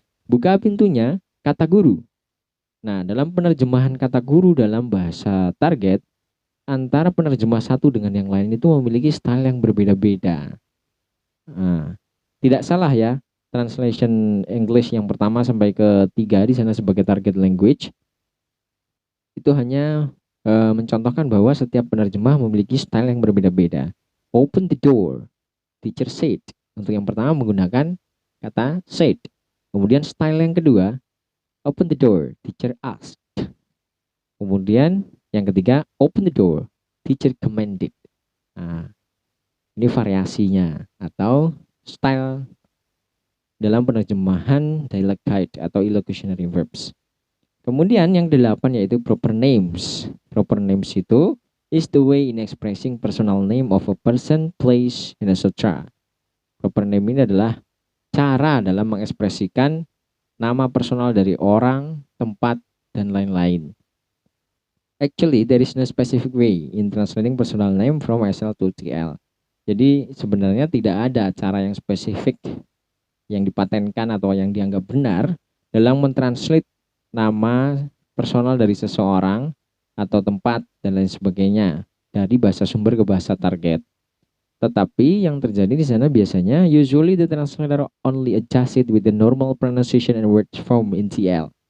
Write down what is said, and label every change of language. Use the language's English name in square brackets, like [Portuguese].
[Indonesian] Buka pintunya, kata guru. Nah, dalam penerjemahan kata guru dalam bahasa target, antara penerjemah satu dengan yang lain itu memiliki style yang berbeda-beda. Nah, tidak salah ya, translation English yang pertama sampai ketiga di sana sebagai target language itu hanya mencontohkan bahwa setiap penerjemah memiliki style yang berbeda-beda. [English] Open the door, teacher said. [Indonesian] Untuk yang pertama menggunakan kata said. Kemudian style yang kedua, [English] open the door, teacher asked. [Indonesian] Kemudian yang ketiga, [English] open the door, teacher commanded. [Indonesian] Nah, ini variasinya atau style dalam penerjemahan dialog guide atau illocutionary verbs. Kemudian yang 8 yaitu proper names. Proper names itu [English] is the way in expressing personal name of a person, place, and etc. [Indonesian] Proper name ini adalah cara dalam mengekspresikan nama personal dari orang, tempat, dan lain-lain. [English] Actually, there is no specific way in translating personal name from SL to TL. [Indonesian] Jadi sebenarnya tidak ada cara yang spesifik yang dipatenkan atau yang dianggap benar dalam mentranslate nama personal dari seseorang atau tempat dan lain sebagainya dari bahasa sumber ke bahasa target. Tetapi yang terjadi di sana biasanya [English] usually the translator only adjust it with the normal pronunciation and word form in TL.